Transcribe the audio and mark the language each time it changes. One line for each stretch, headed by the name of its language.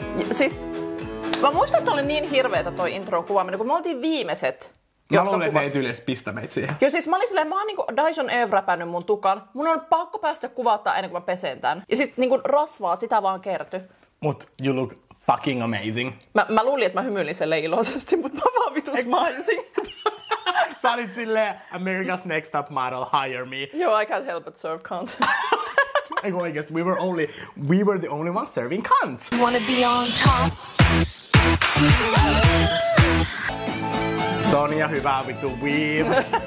Finnish: Siis, mä muistan, että oli niin hirveetä toi intron kuvaaminen, kun me oltiin viimeiset. Mä luulen, että ne ei yleensä pistä meitä siihen. Joo, siis mä olin silleen, mä oon niinku Dyson Eve räpännyt mun tukan. Mun on pakko päästä kuvauttaa ennen kuin mä pesen tän. Ja sit niinku rasvaa, sitä vaan kertyi.
English: Mut you look fucking amazing.
Finnish: Mä luulin, että mä hymyilin selle iloisesti, mutta mä vaan vitus maisin. Sä olit silleen, America's Next Top Model,
English: hire me. Joo, I can't help but serve cunt.
Finnish: Eiku oikeesti,
English: we were the only ones serving cunt. Wanna be on top.
Finnish: Sonia, hyvää vittu weave.